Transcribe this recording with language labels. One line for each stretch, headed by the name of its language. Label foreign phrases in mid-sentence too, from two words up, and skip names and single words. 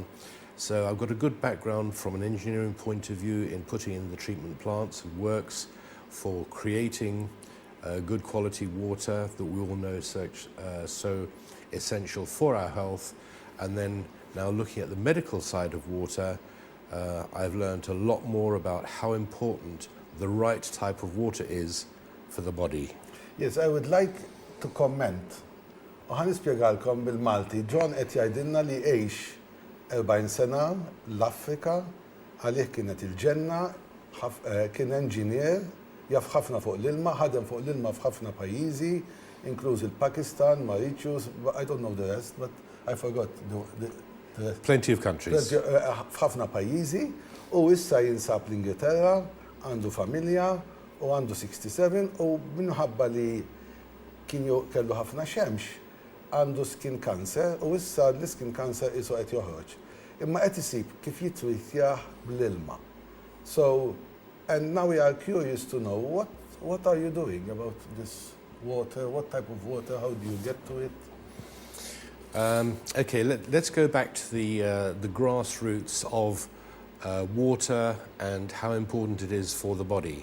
English: So I've got a good background from an engineering point of view in putting in the treatment plants and works for creating good quality water that we all know is so essential for our health. And then now looking at the medical side of water, I've learned a lot more about how important the right type of water is for the body. Yes, I would like to comment.
Maltese: Ħan nispjegalkom bil-Malti, John qed jgħidilna li għex 40 sena l-Afrika għalih kienet il-ġenna, kien engineer, jaf ħafna fuq l-ilma, ħadem fuq l-ilma f'ħafna pajjiżi, inkluż il-Pakistan, Mauritius,
English: I don't know the rest, but I forgot the Plenty of countries.
Maltese: f'ħafna pajjiżi, u issa jinsab l-Ingilterra, għandu familja, u għandu 67, u minħabba li kellu ħafna xemx, għandu
English: skin cancer,
Maltese: u issa l-
English: skin cancer
Maltese: isu qed joħroġ. Imma qed isib kif jitwitjaħ bl-ilma.
English: So, and now we are curious to know what are you doing about this water? What type of water? How do you get to it? Okay, let's go back to the grassroots of water and how important it is for the body.